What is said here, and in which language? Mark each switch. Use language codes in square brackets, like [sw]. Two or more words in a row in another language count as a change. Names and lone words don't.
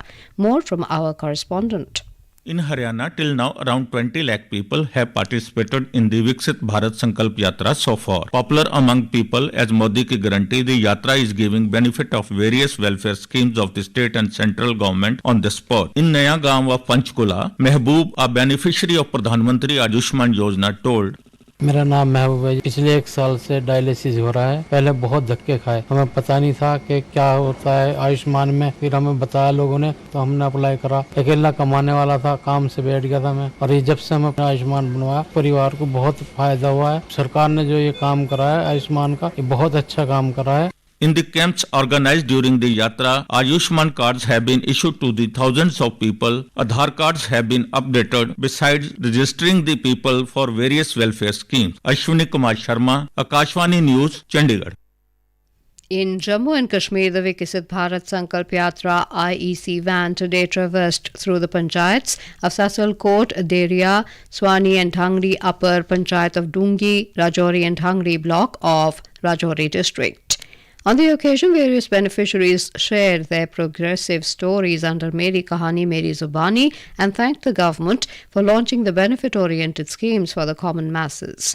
[en] More from our correspondent. In Haryana, till now, around 20 lakh people have participated in the Viksit Bharat Sankalp Yatra so far. Popular among people as Modi ki guarantee, the Yatra is giving benefit of various welfare schemes of the state and central government on the spot. In Naya Gaon of Panchkula, Mehboob, a beneficiary of Pradhan Mantri Ayushman Yojana, told, [hi] मेरा नाम महबूब है। पिछले 1 साल से डायलिसिस हो रहा है। पहले बहुत धक्के खाए, हमें पता नहीं था कि क्या होता है आयुष्मान में। फिर हमें बताया लोगों ने, तो हमने अप्लाई करा। अकेला कमाने वाला था, काम से बैठ गया था मैं, और ये जब से हम अपना आयुष्मान बनवाया, परिवार को बहुत फायदा हुआ है। सरकार ने जो ये काम करा है आयुष्मान का, ये बहुत अच्छा काम करा है। [en] In the camps organized during the Yatra, Ayushman cards have been issued to the thousands of people. Aadhaar cards have been updated, besides registering the people for various welfare schemes. Ashwini Kumar Sharma, Akashvani News, Chandigarh. In Jammu and Kashmir, the Viksit Bharat Sankalp Yatra IEC van today traversed through the panchayats of Sasalkot, Deria, Swani and Dhangri Upper Panchayat of Dungi, Rajouri and Dhangri block of Rajouri district. On the occasion, various beneficiaries shared their progressive stories under Meri Kahani Meri Zubani and thanked the government for launching the benefit-oriented schemes for the common masses.